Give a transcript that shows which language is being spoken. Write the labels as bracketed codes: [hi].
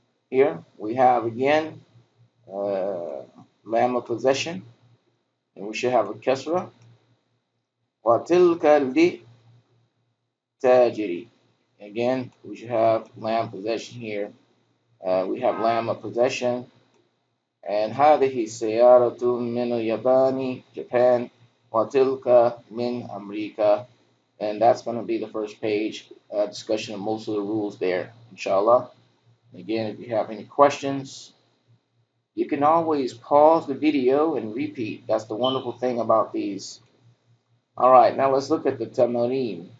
[en] Here we have again uh, lamb of possession, and we should have a Kesra. [ar] Watilka li Tajiri. [en] Again, we should have lamb possession here. We have lamb of possession. [ar] And هذه سيارة من اليابان, Japan, وتلك من أمريكا. [en] And that's going to be the first page discussion of most of the rules there, inshallah. Again, if you have any questions, you can always pause the video and repeat. That's the wonderful thing about these. All right, now let's look at the tamarin.